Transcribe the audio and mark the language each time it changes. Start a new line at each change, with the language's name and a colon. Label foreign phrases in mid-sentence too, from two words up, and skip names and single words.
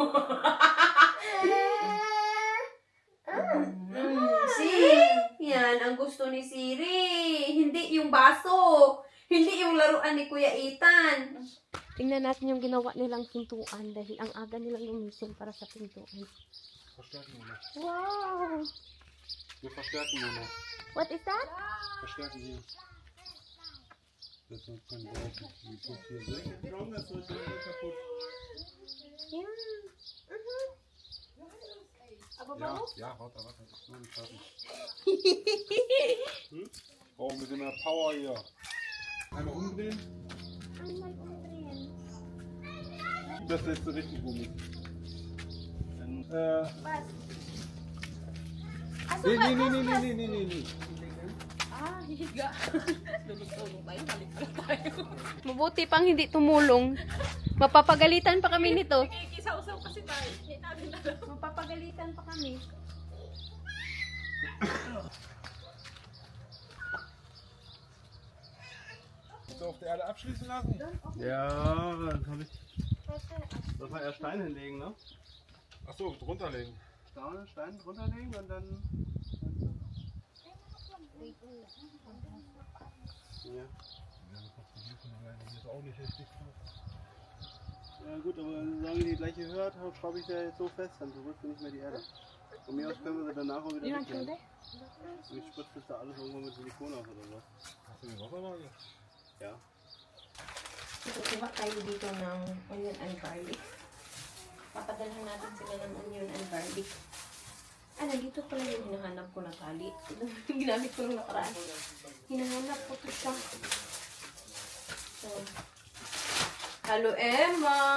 Filipino: Yan, ang gusto ni Siri. Hindi yung baso. Hindi yung laruan ni Kuya Ethan. Tingnan natin yung ginawa nilang pintuan dahil ang aga nilang gumising para sa pintuan.
German: Verstärken wir noch. Wow! Wir verstärken wir noch.
English: What is that?
German: Verstärken hier. Das soll kein Wort. Wie guckt hier solche Traum, das soll schon kaputt. Yeah. Aber Ja, warum? ja, warte, das ist nur nicht fertig. Oh, mit der Power hier. Einmal umdrehen. Einmal umdrehen. Das lässt du richtig rum. Dann, Was? Also, nee.
Filipino: Hihiga. Tulog tayo, balik tayo. Mabuti pang hindi tumulong. Mapapagalitan pa kami nito. Kikisaw-saw kasi tayo. Mapapagalitan pa kami.
German: Willst du auf der Erde abschließen lassen? Ja, dann habe ich. Soll man erst Stein hinlegen, ne? Achso, drunterlegen. Stein drunterlegen und dann. Ja. Ja gut, aber solange die gleiche hört, schraube ich da jetzt so fest, dann berührt nicht mehr die Erde. Von mir aus können wir sie danach auch wieder wegnehmen. Und ich spritze das da alles irgendwann mit Silikon auf oder was. Hast du die Wasserwaage? Ja.
Filipino: Kukuha tayo dito ng
English: onion and garlic.
Filipino: Papadalhan natin sila ng
English: onion and garlic.
Filipino: Nandito pala yung hinahanap ko na tali. Ginamit ko nung nakaraan. Hinahanap ko to siya. So, hello, Emma!